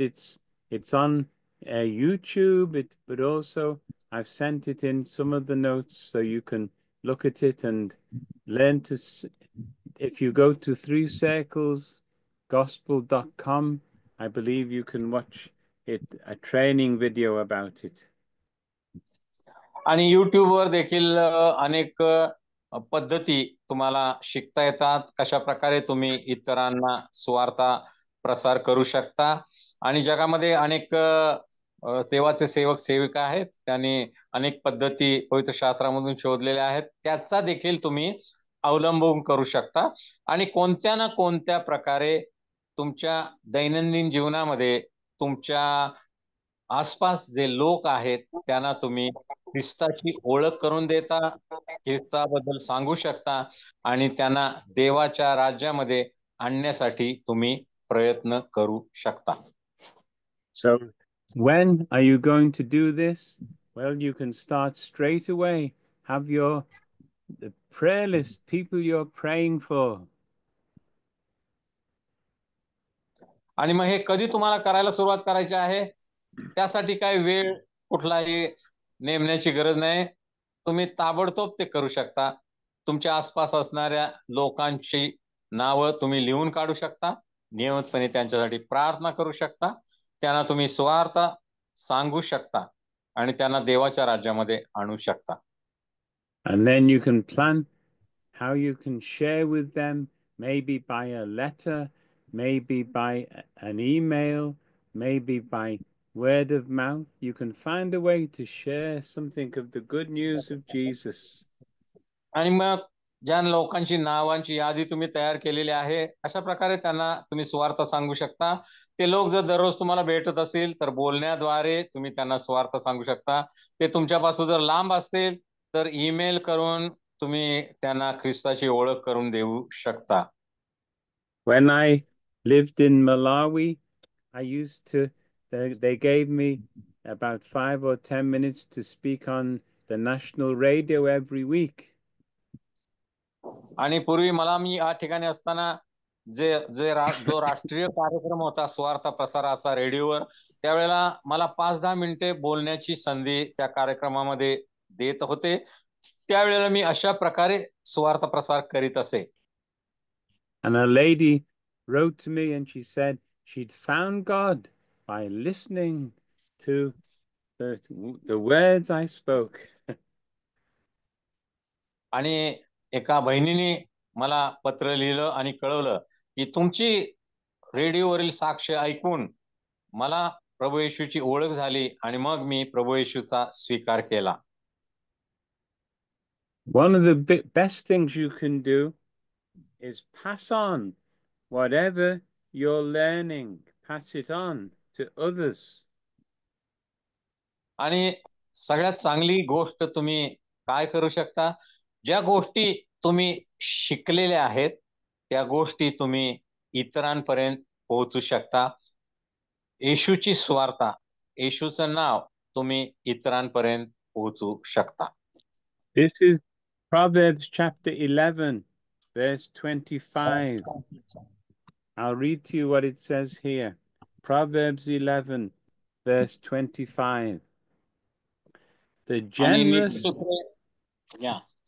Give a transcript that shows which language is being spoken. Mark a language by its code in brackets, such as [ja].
[en] It's on YouTube, but also I've sent it in some of the notes so you can look at it and learn to. If you go to 3circlesgospel.com, I believe you can watch a training video about it. [mr] आणि युट्यूबवर देखील अनेक पद्धती तुम्हाला शिकता येतात, कशा प्रकारे तुम्ही इतरांना सुवार्ता प्रसार करू शकता. आणि जगामध्ये अनेक देवाचे सेवक सेविका आहेत, त्यांनी अनेक पद्धती पवित्र शास्त्रामधून शोधलेल्या आहेत, त्याचा देखील तुम्ही अवलंबून करू शकता. आणि कोणत्या ना कोणत्या प्रकारे तुमच्या दैनंदिन जीवनामध्ये तुमच्या आसपास जे लोक आहेत त्यांना तुम्ही ख्रिस्ताची ओळख करून देता, ख्रिस्ताबद्दल सांगू शकता आणि त्यांना देवाच्या राज्यामध्ये आणण्यासाठी तुम्ही प्रयत्न करू शकता. [en] So when are you going to do this? Well, you can start straight away. Have the prayer list, people you're praying for. [mr] आणि मग हे कधी तुम्हाला करायला सुरुवात करायची आहे, त्यासाठी काय वेळ कुठलाही नेमण्याची गरज नाही. तुम्ही ताबडतोब ते करू शकता. तुमच्या आसपास असणाऱ्या लोकांची नावं तुम्ही लिहून काढू शकता, नियमितपणे त्यांच्यासाठी प्रार्थना करू शकता, त्यांना तुम्ही सुवार्ता सांगू शकता आणि त्यांना देवाच्या राज्यामध्ये आणू शकता. [en] And then you can plan how you can share with them, maybe by a letter, maybe by an email, maybe by word of mouth. You can find a way to share something of the good news of Jesus. [mr] आणि मग ज्या लोकांची नावांची यादी तुम्ही तयार केलेली आहे, अशा प्रकारे त्यांना तुम्ही सुवार्ता सांगू शकता. ते लोक जर दररोज तुम्हाला भेटत असतील तर बोलण्याद्वारे तुम्ही त्यांना सुवार्ता सांगू शकता. ते तुमच्यापासून जर लांब असतील तर ईमेल करून तुम्ही त्यांना ख्रिस्ताची ओळख करून देऊ शकता. [en] When I lived in Malawi, I used to, they gave me about 5 or 10 minutes to speak on the national radio every week. [mr] आणि पूर्वी मी या ठिकाणी असताना जो राष्ट्रीय कार्यक्रम होता सुवार्ता प्रसाराचा रेडिओवर, त्यावेळेला मला 5-10 मिनिटे बोलण्याची संधी त्या कार्यक्रमामध्ये देत होते. त्यावेळेला मी अशा प्रकारे सुवार्ता प्रसार करीत असे. [en] And a lady wrote to me and she said she'd found God by listening to the words I spoke. [mr] आणि एका बहिणीने मला पत्र लिहिलं आणि कळवलं की तुमची रेडिओवरील साक्ष ऐकून मला प्रभू येशूची ओळख झाली आणि मग मी प्रभू येशूचा स्वीकार केला. [en] One of the best things you can do is pass on whatever you're learning, pass it on to others. [mr] आणि सगळ्यात चांगली गोष्ट तुम्ही काय करू शकता, ज्या गोष्टी तुम्ही शिकलेल्या आहेत त्या गोष्टी तुम्ही इतरांपर्यंत पोहोचू शकता. येशूची स्वार्था, येशूचं नाव तुम्ही इतरांपर्यंत पोहोचू शकता. [en] This is Proverbs chapter 11, verse 25. I'll read to you what it says here. Proverbs 11, verse 25. The [mr] आणि [en] generous, [mr] नीतिसूत्रे या